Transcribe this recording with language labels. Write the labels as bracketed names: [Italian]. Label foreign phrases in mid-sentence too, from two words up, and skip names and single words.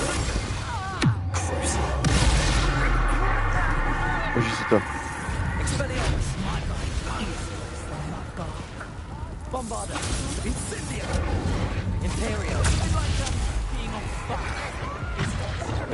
[Czech] Můžeš si to. [Latin] Expelliarmus. Bombarda. Incendio. Imperio. [English] Being on fire.